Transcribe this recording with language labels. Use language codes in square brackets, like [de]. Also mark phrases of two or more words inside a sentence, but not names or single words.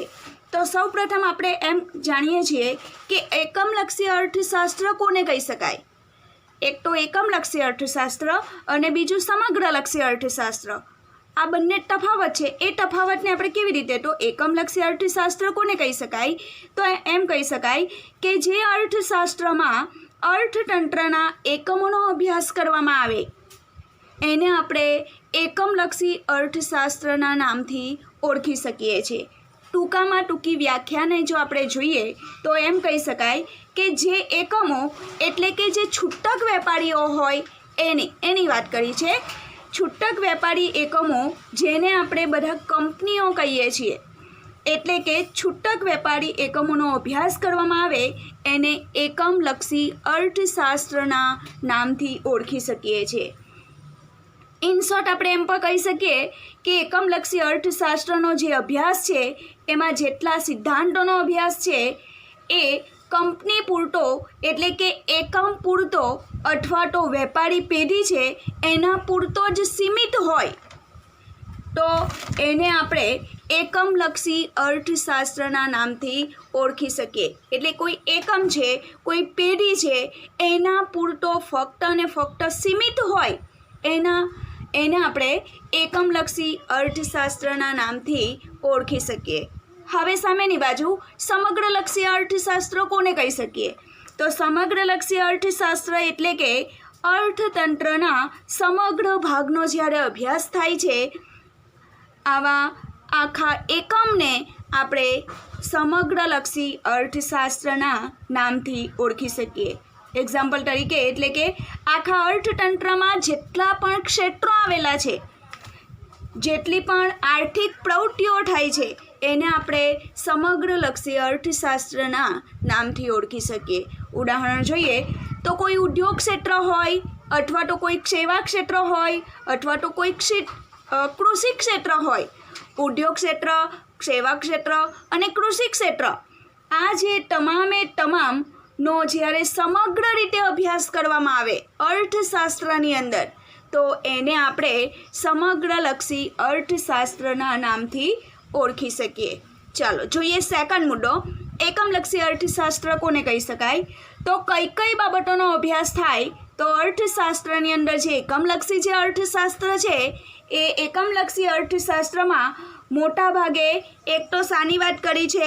[gu] તો સૌ પ્રથમ આપણે એમ જાણીએ છીએ કે એકમલક્ષી અર્થશાસ્ત્ર કોને કહી શકાય। એક તો એકમલક્ષી અર્થશાસ્ત્ર અને બીજું સમગ્રલક્ષી અર્થશાસ્ત્ર આ બંને તફાવત છે। એ તફાવતને આપણે કેવી રીતે તો એકમલક્ષી અર્થશાસ્ત્ર કોને કહી શકાય તો એમ કહી શકાય કે જે અર્થશાસ્ત્રમાં અર્થતંત્રના એકમોનો અભ્યાસ કરવામાં આવે એને આપણે એકમલક્ષી અર્થશાસ્ત્રના નામથી ઓળખી શકીએ છીએ। ટૂંકામાં ટૂંકી વ્યાખ્યાને જો આપણે જોઈએ તો એમ કહી શકાય કે જે એકમો એટલે કે જે છૂટક વેપારીઓ હોય એની વાત કરી છે। છૂટક વેપારી એકમો જેને આપણે બધા કંપનીઓ કહીએ છીએ એટલે કે છૂટક વેપારી એકમોનો અભ્યાસ કરવામાં આવે એને એકમલક્ષી અર્થશાસ્ત્રના નામથી ઓળખી શકીએ છીએ। [en] in short [gu] આપણે એમ પણ કહી શકીએ કે એકમલક્ષી અર્થશાસ્ત્રનો જે અભ્યાસ છે એમાં જેટલા સિદ્ધાંતોનો અભ્યાસ છે એ કંપની પૂરતો એટલે કે એકમ પૂરતો અથવા તો વેપારી પેઢી છે એના પૂરતો જ સીમિત હોય તો એને આપણે એકમલક્ષી અર્થશાસ્ત્રના નામથી ઓળખી શકીએ। એટલે કોઈ એકમ છે કોઈ પેઢી છે એના પૂરતો ફક્ત ને ફક્ત સીમિત હોય એને આપણે એકમલક્ષી અર્થશાસ્ત્રના નામથી ઓળખી શકીએ। હવે સામેની બાજુ સમગ્રલક્ષી અર્થશાસ્ત્ર કોને કહી શકીએ તો સમગ્રલક્ષી અર્થશાસ્ત્ર એટલે કે અર્થતંત્રના સમગ્ર ભાગનો જ્યારે અભ્યાસ થાય છે આવા આખા એકમને આપણે સમગ્રલક્ષી અર્થશાસ્ત્રના નામથી ઓળખી શકીએ। એક્ઝામ્પલ તરીકે એટલે કે આખા અર્થતંત્રમાં જેટલા પણ ક્ષેત્રો આવેલા છે જેટલી પણ આર્થિક પ્રવૃત્તિઓ થાય છે એને આપણે સમગ્રલક્ષી અર્થશાસ્ત્રના નામથી ઓળખી શકીએ। ઉદાહરણ જોઈએ તો કોઈ ઉદ્યોગ ક્ષેત્ર હોય અથવા તો કોઈ સેવા ક્ષેત્ર હોય અથવા તો કોઈ કૃષિ ક્ષેત્ર હોય। ઉદ્યોગ ક્ષેત્ર, સેવા ક્ષેત્ર અને કૃષિ ક્ષેત્ર આ જે તમામે તમામ નો જ્યારે સમગ્ર રીતે અભ્યાસ કરવામાં આવે અર્થશાસ્ત્રની અંદર તો એને આપણે સમગ્રલક્ષી અર્થશાસ્ત્રના નામથી ઓળખી શકીએ. ચાલો જોઈએ સેકન્ડ મુદ્દો. એકમલક્ષી અર્થશાસ્ત્ર કોને કહી શકાય? તો કઈ બાબતોનો અભ્યાસ થાય તો અર્થશાસ્ત્રની અંદર જે એકમલક્ષી જે અર્થશાસ્ત્ર છે એ એકમલક્ષી અર્થશાસ્ત્રમાં મોટા ભાગે એક તો શાની વાત કરી છે?